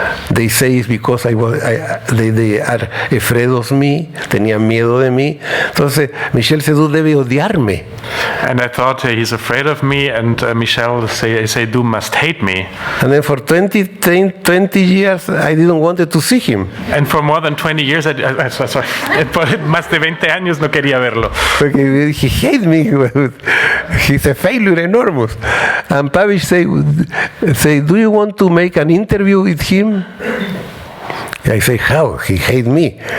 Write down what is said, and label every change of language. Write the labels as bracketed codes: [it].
[en] They say it's because they are afraid of me, [es] tenían miedo de mí. Entonces, Michel Seydoux debe odiarme. [en] And I thought he's afraid of me, and Michel Seydoux must hate me. And then for 20 years, I didn't want to see him. And for more than 20 years, sorry, [es] por más de 20 años no quería verlo. [en] Porque he hates me. He's a failure enormous. And Pavish say, do you want to make an interview with him? I say, how? He hate me.